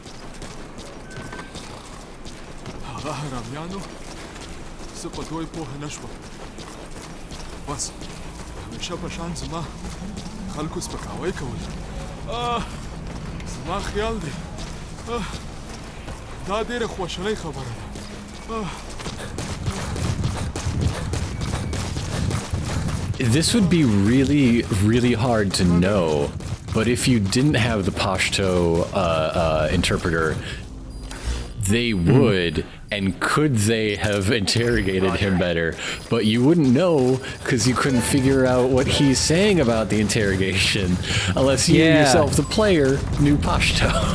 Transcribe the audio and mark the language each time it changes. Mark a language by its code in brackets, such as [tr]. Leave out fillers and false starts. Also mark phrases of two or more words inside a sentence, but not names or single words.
[ps] هغه حرامیانو زه په دوی پوهه نه شوم بس همیشه په شان زما خلکو سپکاوی کول زما خیال دی دا ډېره خواشینۍ خبره ده [en] This would be really, really hard to know, but if you didn't have the Pashto interpreter, they would, and could they have interrogated him better? But you wouldn't know, because you couldn't figure out what he's saying about the interrogation, unless you yourself, the player, knew Pashto.